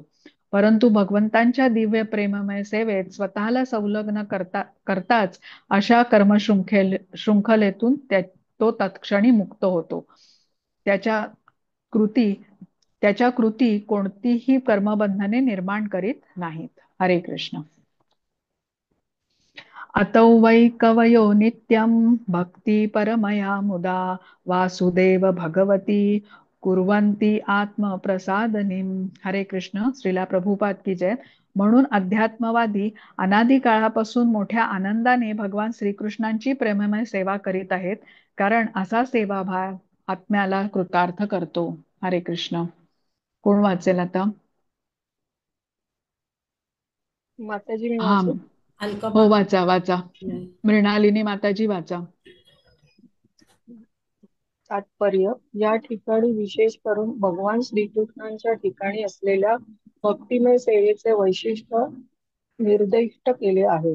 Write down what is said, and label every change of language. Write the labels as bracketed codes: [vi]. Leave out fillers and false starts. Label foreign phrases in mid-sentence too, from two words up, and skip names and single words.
[mr] परंतु भगवंतांच्या दिव्य प्रेममय सेवेत स्वतःला संलग्न करताच अशा शृंखलेतून तो तत्क्षणी मुक्त होतो. त्याच्या कृती त्याच्या कृती कोणतीही कर्मबंधने निर्माण करीत नाहीत. हरे कृष्ण. [sa] अतौ वै कवयो नित्यं भक्ती परमया मुदा वासुदेव भगवती कुर्वन्ती आत्मप्रसादनीम. [mr] हरे कृष्ण. [hi] श्रीला प्रभुपाद की जय. [mr] म्हणून अध्यात्मवादी अनादी काळापासून मोठ्या आनंदाने भगवान श्रीकृष्णांची प्रेममय सेवा करीत आहेत, कारण असा सेवाभाव आत्म्याला कृतार्थ करतो. हरे कृष्ण. कोण वाचेल आता? माताजी मी हा, वाचू? अलका हो, माता. वाचा. मृणालिनी माताजी वाचा. तात्पर्य: या ठिकाणी विशेष करून भगवान श्रीकृष्णांच्या ठिकाणी असलेल्या भक्तिमय सेवेचे वैशिष्ट्य निर्दिष्ट केले आहे.